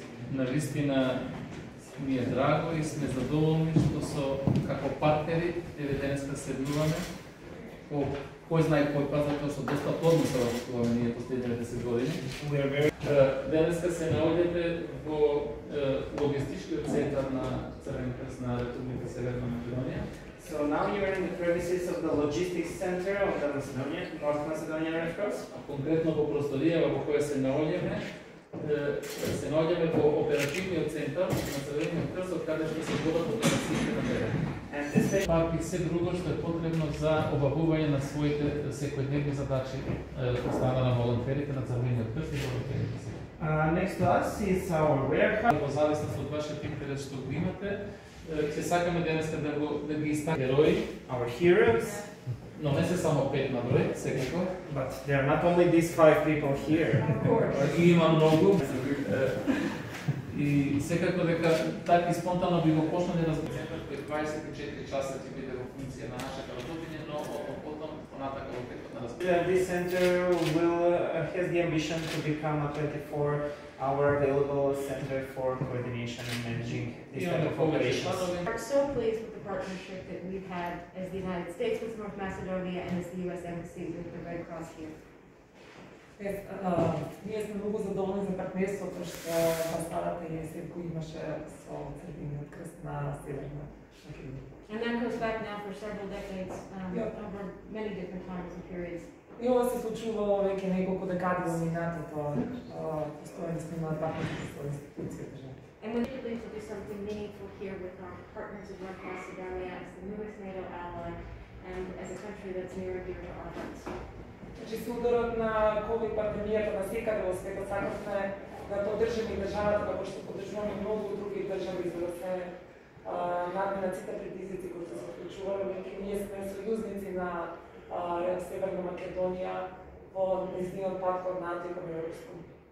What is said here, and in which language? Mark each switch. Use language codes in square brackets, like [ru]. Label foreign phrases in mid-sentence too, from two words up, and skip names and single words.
[mk] Навистина ми е драго и сме задоволни што со како партнери еве денеска седнуваме по кој знае кој пат, затоа што доста плодно се работуваме ние последните 10 години. Денеска се наоѓате во логистичкиот центар на Црвен крст на Република Северна Македонија. [en] So now you are in the premises of the logistics center of the North Macedonia Red Cross. [mk] Конкретно во просторијава во која се наоѓаме во оперативниот центар на Црвениот крст, од каде што се водат операциите на терен. Пак и се друго што е потребно за обавување на своите секојдневни задачи од страна на волонтерите на Црвениот крст и волонтерите. [en] Next to us is our warehouse. [mk] Во зависност од вашиот интерес што го имате, ќе сакаме денеска да ги истакнеме герои, [en] Our heroes. [mk] но не се само 5 на број, секако. [en] But there are not only these 5 people here. [mk] Ги има многу. И секако дека така спонтано би го почнале да центар кој 24 часа ќе биде во функција на нашата работење, но потом понатака во текот на [en] This center has the ambition to become a 24-hour available center for coordination and managing this type of operations. We're so pleased with the partnership that we've had as the United States with North Macedonia and as the U.S. Embassy with the Red Cross here. [mk] Ние сме многу задоволни за партнерството што амбасадата и СЕКО имаше со Црвениот крст на Северна Македонија. [en] And that goes back now for several decades, over many different times and periods. [mk] И ова се случувало веќе неколку декади во минатото, постојано сме имали партнерство со институцијата. [en] And we're pleased to do something meaningful here with our partners of North Macedonia as the newest NATO ally and as a country that's near and dear to our hearts. [mk] Значи, со ударот на ковид пандемијата на секаде во светот сакавме да поддржиме државата како што поддржуваме многу други држави за да се надминат сите предизвици кои се случувале, веќе ние сме сојузници на Северна Македонија во нејзиниот пат кон НАТО и кон Европското